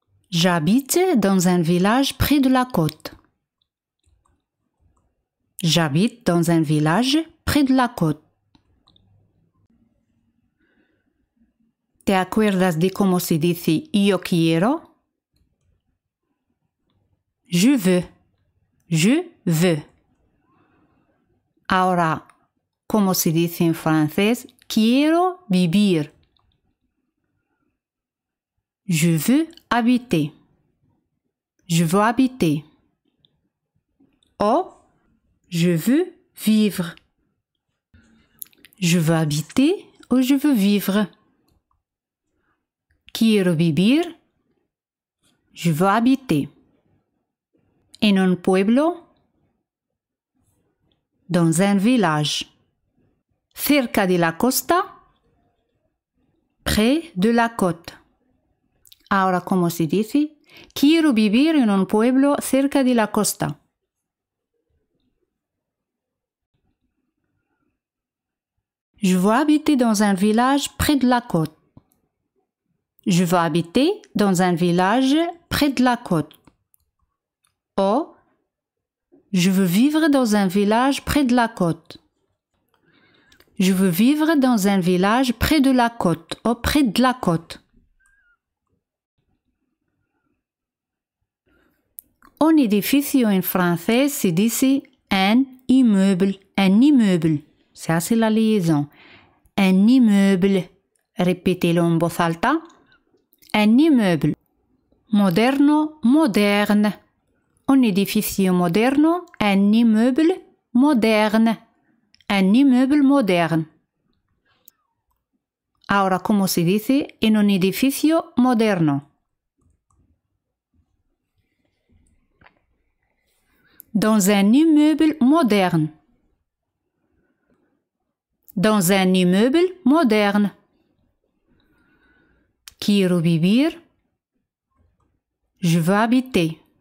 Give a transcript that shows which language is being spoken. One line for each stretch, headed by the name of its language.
French: J'habite dans un village près de la côte. J'habite dans un village près de la côte.
Spanish: ¿Te acuerdas de cómo se dice yo quiero?
French: Je veux. Je veux.
Spanish: Ahora, ¿cómo se dice en francés? Quiero vivir.
French: Je veux habiter. Je veux habiter. O, je veux vivre. Je veux habiter ou je veux vivre.
Spanish: Quiero vivir.
French: Je veux habiter.
Spanish: En un pueblo.
French: Dans un village.
Spanish: Cerca de la costa.
French: Près de la côte.
Spanish: Ahora, ¿cómo se dice? Quiero vivir en un pueblo cerca de la costa.
French: Je veux habiter dans un village près de la côte. Je veux habiter dans un village près de la côte. O, je veux vivre dans un village près de la côte. Je veux vivre dans un village près de la côte. O, près de la côte.
Spanish: Un edificio en francés se dice un immeuble.
French: Un immeuble.
Spanish: Se hace la liaison.
French: Un immeuble. Répétez-le
Spanish: en voz alta.
French: Un immeuble.
Spanish: Moderno, moderne. Un edificio moderno,
French: un immeuble moderne. Un immeuble moderne.
Spanish: Ahora, ¿cómo se dice en un edificio moderno?
French: Dans un immeuble moderne. Dans un immeuble moderne.
Spanish: Quiero vivir.
French: Je veux habiter.